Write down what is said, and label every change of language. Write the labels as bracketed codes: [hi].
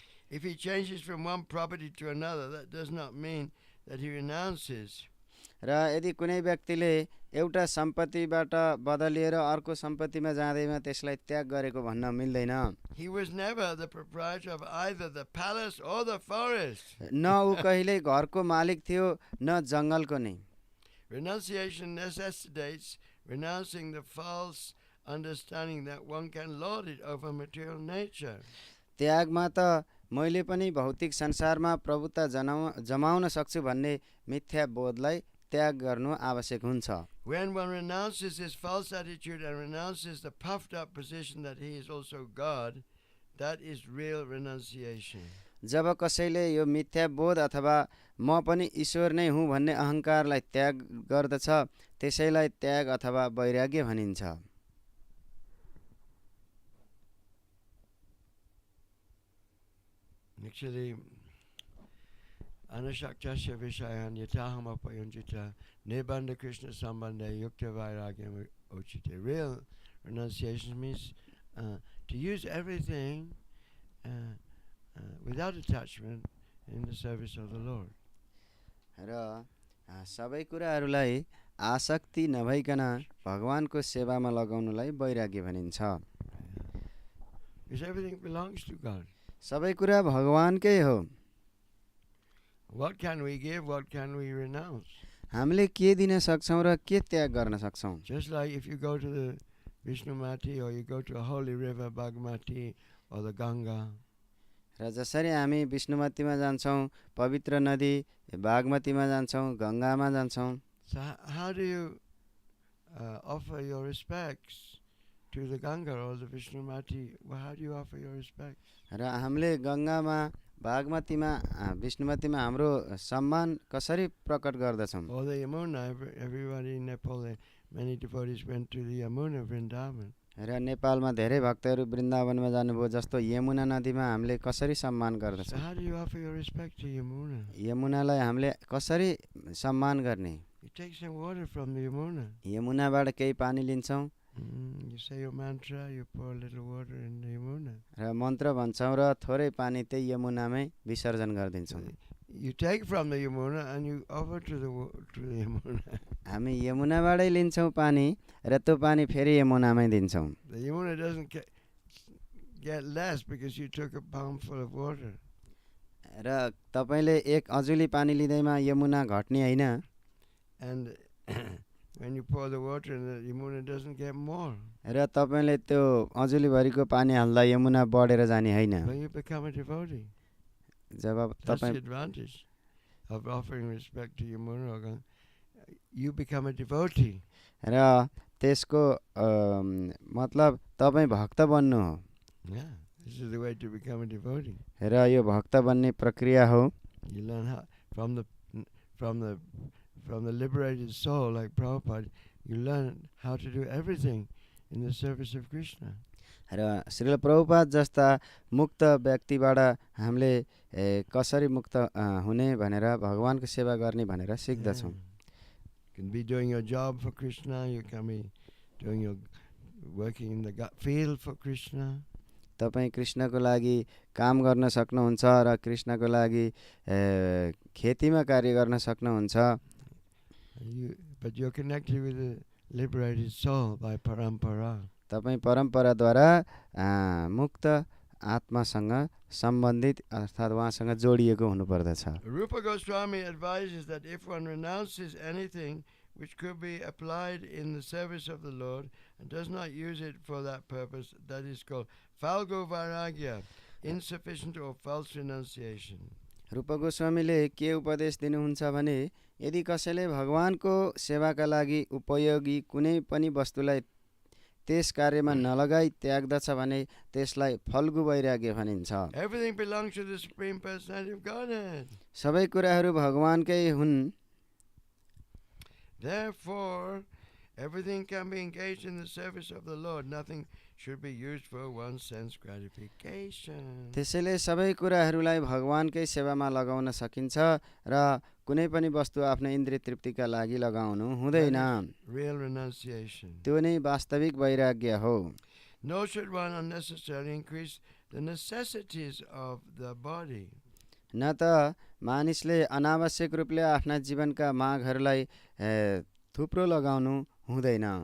[en] If he changes from one property to another, that does not mean that he renounces. [ne] र यदि कुनै व्यक्तिले एउटा सम्पत्तिबाट बदलिएर अर्को सम्पत्तिमा जाँदैमा त्यसलाई त्याग गरेको भन्न मिल्दैन। [en] He was never the proprietor of either the palace or the forest. [ne] न ऊ कहिल्यै घरको मालिक थियो न जङ्गलको नै। [en] Renunciation necessitates renouncing the false understanding that one can lord it over material nature. [ne] त्यागमा त मैले पनि भौतिक संसारमा प्रभुत्व जमाउन सक्छु भन्ने मिथ्या बोधलाई त्याग गर्नु आवश्यक हुन्छ। [en] When one renounces his false attitude and renounces the puffed up position that he is also God, that is real renunciation. [ne] जब कसैले यो मिथ्या बोध अथवा म पनि ईश्वर नै हुँ भन्ने अहङ्कारलाई त्याग गर्दछ त्यसैलाई त्याग अथवा वैराग्य भनिन्छ। [en] Actually, [sa] anashaktasya vishayan yataham apayunjita nibbanda krishna sambandha yukta vairagyam uchite. [en] Real renunciation means to use everything without attachment in the service of the Lord. [ne] र सबै कुराहरूलाई आसक्ति नभइकन भगवानको सेवामा लगाउनुलाई वैराग्य भनिन्छ। [en] Because everything belongs to God. [ne] सबै कुरा भगवानकै हो। [en] What can we give? What can we renounce? [ne] हामीले के दिन सक्छौं र के त्याग गर्न सक्छौं? [en] Just like if you go to the Vishnumati or you go to a holy river, Bhagmati or the Ganga. [ne] र जसरी हामी विष्णुमतीमा जान्छौं, पवित्र नदी बागमतीमा जान्छौं, Gangamma जान्छौं। [en] So how do you offer your respects to the Ganga or the Vishnumati? Well, how do you offer your respects? [ne] र हामीले गंगामा बागमतीमा विष्णुमतीमा हाम्रो सम्मान कसरी प्रकट गर्दछौं? [en] Or the Yamuna, everybody in Nepal, many devotees went to the Yamuna, Vrindavan. [ne] र नेपालमा धेरै भक्तहरू वृन्दावनमा जानुभयो जस्तो यमुना नदीमा हामीले कसरी सम्मान [en] So [ne] गर्दछौं? [en] how do you offer your respect to Yamuna? [ne] यमुनालाई हामीले कसरी सम्मान गर्ने? [en] You take some water from the Yamuna. [ne] यमुनाबाट केही पानी लिन्छौं [en] You say your mantra, you pour a little water in the Yamuna. [ne] र मन्त्र भन्छौं र थोरै पानी त्यही यमुनामै विसर्जन गरिदिन्छौं। [en] You take from the Yamuna and you offer to the Yamuna. [ne] हामी यमुनाबाटै लिन्छौं पानी र त्यो पानी फेरि यमुनामै दिन्छौं। [en] The Yamuna doesn't get less because you took a palmful of water. [ne] र तपाईले एक अजुली पानी लिँदैमा यमुना घट्ने हैन। [en] And when you pour the water in the Yamuna doesn't get more. [ne] र तपाईले त्यो अजुली भरिको पानी हाल्दा यमुना बढेर जाने हैन। [en] When you become a devotee. [ne] Job [en] That's the [ne] तपाई [en] advantage of offering respect to Yamuna or Ganga. You become a devotee. [ne] र त्यसको मतलब तपाई भक्त बन्नु हो। [en] Yeah, this is the way to become a devotee. [ne] र यो भक्त बन्ने प्रक्रिया हो। [en] You learn how from the liberated soul like Prabhupada. You learn how to do everything in the service of Krishna. [ne] र श्रील प्रभुपाद जस्ता मुक्त व्यक्तिबाट हामीले कसरी मुक्त हुने भनेर भगवानको सेवा गर्ने भनेर सिक्दछौं। [en] You can be doing your job for Krishna. You can be doing your working in the field for Krishna. [ne] तपाई कृष्णको लागि काम गर्न सक्नुहुन्छ र कृष्णको लागि खेतीमा कार्य गर्न सक्नुहुन्छ। [en] But you're connected with the liberated soul by parampara. [ne] तपाई परम्पराद्वारा मुक्त आत्मासँग सम्बन्धित अर्थात् उहाँसँग जोडिएको हुनुपर्दछ। [en] Rupa Goswami advises that if one renounces anything which could be applied in the service of the Lord and does not use it for that purpose, that is called falgo vairagya, insufficient or false renunciation. [ne] रूप गोस्वामीले के उपदेश दिनुहुन्छ भने यदि कसैले भगवानको सेवाका लागि उपयोगी कुनै पनि वस्तुलाई त्यस कार्यमा नलगाई त्याग्दछ भने त्यसलाई फल्गु वैराग्य भनिन्छ। [en] Everything belongs to the Supreme Personality of Godhead. [ne] सबै कुराहरू भगवानकै हुन्। [en] Therefore, everything can be engaged in the service of the Lord. Nothing should be used for one's sense gratification. [ne] त्यसैले सबै कुराहरूलाई भगवानकै सेवामा लगाउन सकिन्छ र कुनै पनि वस्तु आफ्नो इन्द्रिय तृप्तिका लागि लगाउनु हुँदैन। [en] Real renunciation. [ne] त्यो नै वास्तविक वैराग्य हो। [en] Nor should one unnecessarily increase the necessities of the body. [ne] न त मानिसले अनावश्यक रूपले आफ्ना जीवनका मागहरूलाई थुप्रो लगाउनु हुँदैन।